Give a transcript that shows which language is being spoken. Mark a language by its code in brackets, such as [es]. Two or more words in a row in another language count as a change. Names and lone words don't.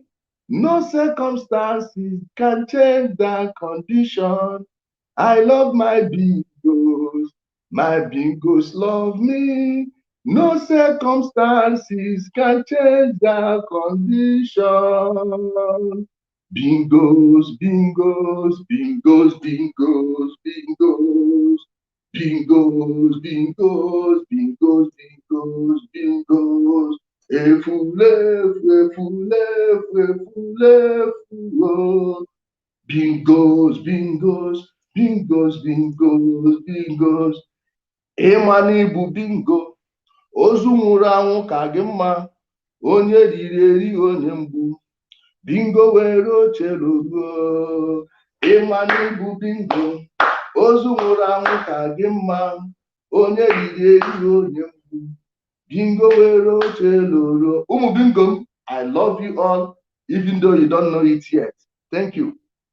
[en] No circumstances can change that condition. I love my bingos. My bingos love me. No circumstances can change that condition. Bingos, bingos, bingos, bingos, bingos. Bingos, bingos, bingos, bingos, bingos. [ig] Efule. [en] Bingos, bingos, bingos, bingos, bingos. [ig] Ịmana ibu bingo, ozu nwụrụ anwụ ka gị mma, onye riri eri onye mgbu, bingo were oche ruo. Ịmana ibu bingo, ozu nwụrụ anwụ ka gị mma, onye riri eri onye mgbu, bingo were oche ruo. Ụmụ bingo, [en] I love you all, even though you don't know it yet. Thank you.